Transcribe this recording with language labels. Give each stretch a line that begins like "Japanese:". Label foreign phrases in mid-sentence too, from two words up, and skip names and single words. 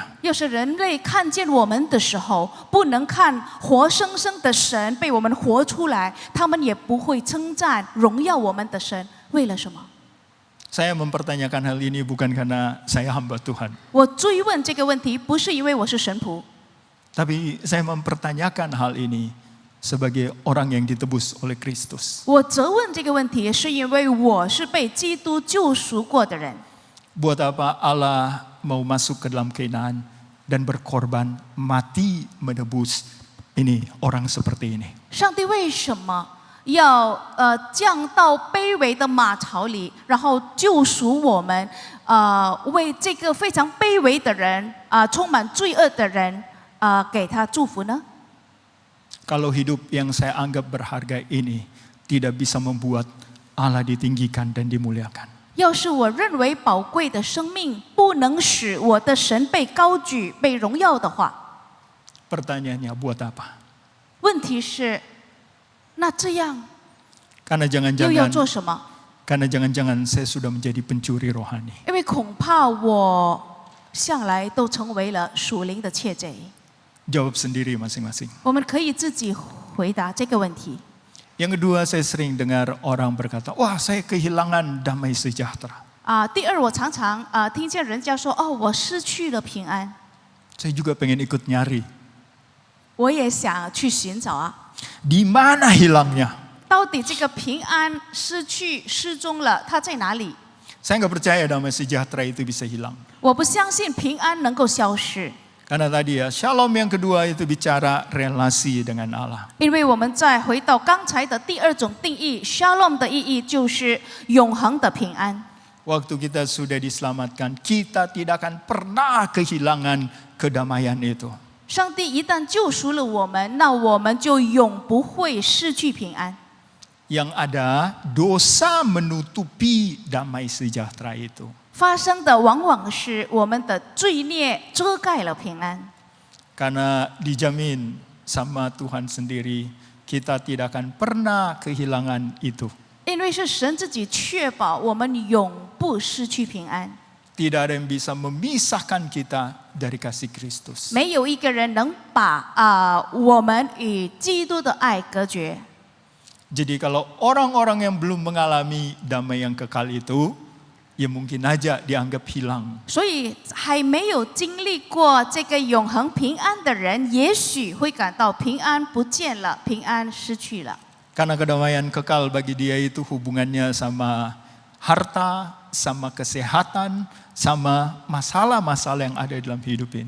Chinese: 要是人类看见我们的时候，不能看活生生的神被我们活出来，他们也不会称赞荣耀我们的神，为了什么？
Indonesian: Saya mempertanyakan hal ini bukan karena saya hamba Tuhan.
Chinese: 我追问这个问题，不是因为我是神仆，
Indonesian: Tapi saya mempertanyakan hal ini sebagai orang yang ditebus oleh Kristus.
Chinese: 我责问这个问题，是因为我是被基督救赎过的人。
Indonesian: Buat apa Allah mau masuk ke dalam Kanaan dan berkorban mati menebus ini orang seperti ini?
Chinese: 上帝为什么要降到卑微的马槽里，然后救赎我们？为这个非常卑微的人充满罪恶的人给他祝福呢？
Indonesian: Kalau hidup yang saya anggap berharga ini tidak bisa membuat Allah ditinggikan dan dimuliakan.
Chinese: 要是我认为宝贵的生命不能使我的神被高举、被荣耀的话，
Indonesian: Pertanyaannya buat apa?
Chinese: 问题是，那这样
Indonesian: Karena
Chinese: 又要
Indonesian: jangan-jangan
Chinese: 做什么？
Indonesian: karena jangan-jangan saya sudah menjadi pencuri rohani.
Chinese: 因为恐怕我向来都成为了属灵的窃贼。
Indonesian: Jawab sendiri masing-masing.
Chinese: 我们可以自己回答这个问题。
Indonesian: Yang kedua, saya sering dengar orang berkata, wah saya kehilangan damai sejahtera.
Chinese: 第二，我常常听见人家说，哦，我失去了平安，
Indonesian: Saya juga pengen ikut nyari.
Chinese: 我也想去寻找啊。
Indonesian: Di mana hilangnya?
Chinese: 到底这个平安失去、失踪了，它在哪里？
Indonesian: Saya nggak percaya damai sejahtera itu bisa hilang.
Chinese: 我不相信平安能够消失，
Indonesian: Karena tadi ya, shalom yang kedua itu bicara relasi dengan Allah.
Chinese: 因为我们再回到刚才的第二种定义 ，shalom 的意义就是永恒的平安。
Indonesian: Waktu kita sudah diselamatkan, kita tidak akan pernah kehilangan kedamaian itu.
Chinese: 上帝一旦救赎了我们，那我们就永不会失去平安。
Indonesian: Yang ada dosa menutupi damai sejahtera itu.
Chinese: 发生的往往是我们的罪孽遮盖了平安，
Indonesian: Karena dijamin sama Tuhan sendiri, kita tidak akan pernah kehilangan itu.
Chinese: 因为是神自己确保我们永不失去平安。
Indonesian: Tidak ada yang bisa memisahkan kita dari kasih Kristus.
Chinese: 没有一个人能把我们与基督的爱隔绝。
Indonesian: Jadi kalau orang-orang yang belum mengalami damai yang kekal itu, ya mungkin aja dianggap hilang.
Chinese: 所以还没有经历过这个永恒平安的人，也许会感到平安不见了，平安失去了。
Indonesian: Karena kedamaian kekal bagi dia itu hubungannya sama harta, sama kesehatan, sama masalah-masalah yang ada dalam hidup ini.